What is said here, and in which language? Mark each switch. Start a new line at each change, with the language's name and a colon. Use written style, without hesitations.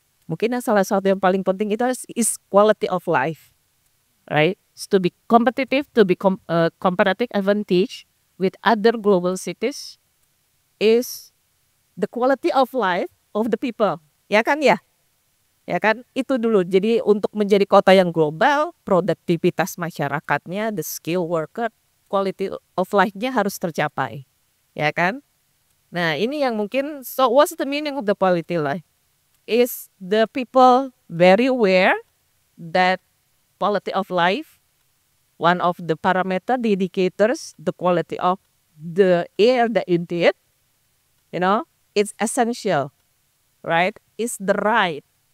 Indonesian: Mungkin salah satu yang paling penting itu
English: is quality of life, right? To be competitive, to be comparative advantage with other global cities is the quality of life of the people,
Indonesian: ya kan ya? Ya kan, itu dulu. Jadi untuk menjadi kota yang global, produktivitas masyarakatnya,
English: the skill worker,
Indonesian: quality of life-nya harus tercapai, ya kan? Nah ini yang mungkin,
English: so what's the meaning of the quality life? Is the people very aware that quality of life, one of the parameter, the indicators, the quality of the air that you did, it's essential, right? It's the right.